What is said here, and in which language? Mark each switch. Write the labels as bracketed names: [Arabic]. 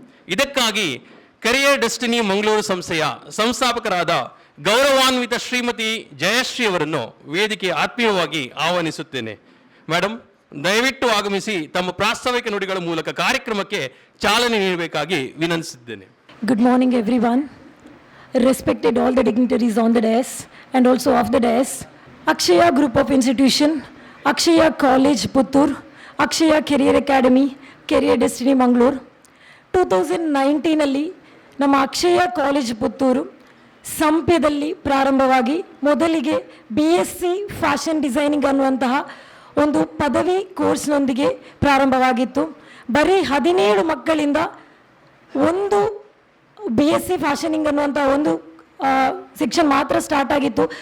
[Kannada] ಇದಕ್ಕಾಗಿ career destiny Mangaluru ಸಂಸ್ಥೆಯ ಸಂಸ್ಥಾಪಕರಾದ ಗೌರವಾನ್ವಿತ ಶ್ರೀಮತಿ ಜಯಶ್ರೀ ಅವರನ್ನು ವೇದಿಕೆ ಆತ್ಮೀಯವಾಗಿ ಆಹ್ವಾನಿಸುತ್ತೇನೆ. ಮೇಡಮ್, ದಯವಿಟ್ಟು ಆಗಮಿಸಿ ತಮ್ಮ ಪ್ರಾಸ್ತಾವಿಕ ನುಡಿಗಳ ಮೂಲಕ ಕಾರ್ಯಕ್ರಮಕ್ಕೆ ಚಾಲನೆ ನೀಡಬೇಕಾಗಿ ವಿನಂತಿಸಿದ್ದೇನೆ. [English] Good morning everyone. Respected all the dignitaries on the dais and also off the dais. Akshaya Group of Institution, Akshaya College Puttur, Akshaya Career Academy, Career Destiny Mangalore. [Kannada] 2019 ಅಲ್ಲಿ ನಮ್ಮ ಅಕ್ಷಯ ಕಾಲೇಜ್ ಪುತ್ತೂರು ಸಂಪ್ಯದಲ್ಲಿ ಪ್ರಾರಂಭವಾಗಿ ಮೊದಲಿಗೆ BSc ಫ್ಯಾಷನ್ ಡಿಸೈನಿಂಗ್ ಅನ್ನುವಂತಹ ಒಂದು ಪದವಿ ಕೋರ್ಸ್ನೊಂದಿಗೆ ಪ್ರಾರಂಭವಾಗಿತ್ತು. ಬರೀ 17 ಮಕ್ಕಳಿಂದ ಒಂದು BSc ಫ್ಯಾಷನಿಂಗ್ ಅನ್ನುವಂಥ ಒಂದು ಸೆಕ್ಷನ್ ಮಾತ್ರ ಸ್ಟಾರ್ಟ್ ಆಗಿತ್ತು.